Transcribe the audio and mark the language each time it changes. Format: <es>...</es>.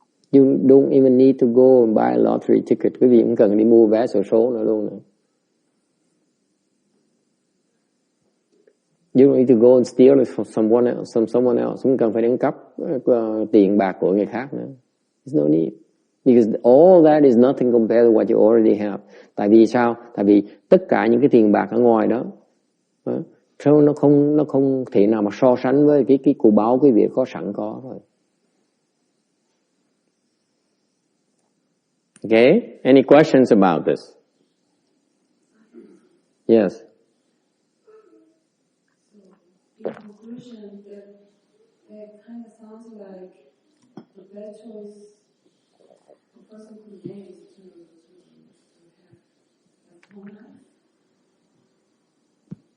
<en>You don't even need to go and buy a lottery ticket.</en> <vi>Quý vị không cần đi mua vé xổ số nữa luôn nữa.</vi> <en>You don't need to go and steal it from someone else.</en> <vi>Không cần phải đánh cắp tiền bạc của người khác nữa.</vi> <en>There's no need. Because all that is nothing compared to what you already have.</en> <vi>Tại vì sao? Tại vì tất cả những cái tiền bạc ở ngoài đó, nó không thể nào mà so sánh với cái của báo quý vị có sẵn có thôi.</vi> <en>Okay? Any questions about this? Yes. In conclusion, it kind of sounds like the better choice a person could make is to have home life.</en>